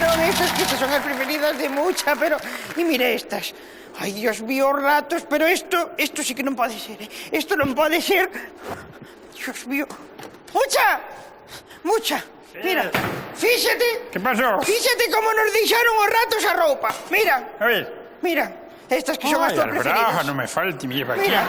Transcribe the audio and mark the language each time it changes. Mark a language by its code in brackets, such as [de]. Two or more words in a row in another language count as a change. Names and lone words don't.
[es] estas son las preferidas de Mucha, pero... Y mira estas. Ay, Dios mío, ratos, pero esto sí que [gl] non pode ser, [es] ¿eh? [gl] Esto non pode ser. [es] Dios mío. [gl] Mucha, mira, fíxate. [es] ¿Qué pasó? [gl] Fíxate como nos deixaron os ratos a roupa. Mira. A ver. Mira, estas que son as tuas preferidas. [es] No me falte, mira aquí. Mira.